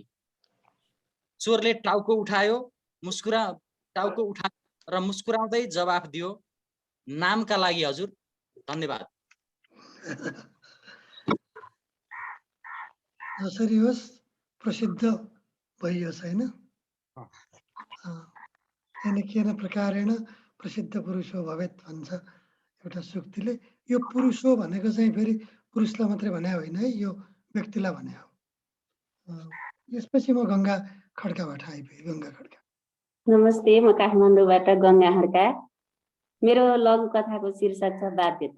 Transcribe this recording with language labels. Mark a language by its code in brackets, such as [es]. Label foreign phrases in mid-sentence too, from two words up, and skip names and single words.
[ne] चोरले टाउको उठायो र मुस्कुराउँदै जवाफ दियो, नामका लागि हजुर, धन्यवाद। जसरी होस् प्रसिद्ध भइयोस् हैन। [sa] केन प्रकारेण प्रसिद्ध पुरुष हो भवेत् [ne] भन्छ एउटा सुक्तिले। यो पुरुष हो भनेको चाहिँ फेरि पुरुषलाई मात्रै भने होइन है, यो व्यक्तिलाई भने हो। यसपछि म गङ्गा खड्काबाट आइपुगेँ। गङ्गा खड्का। नमस्ते, म काठमाडौँबाट गङ्गा खड्का। मेरो लघु कथाको शीर्षक छ बाध्यता।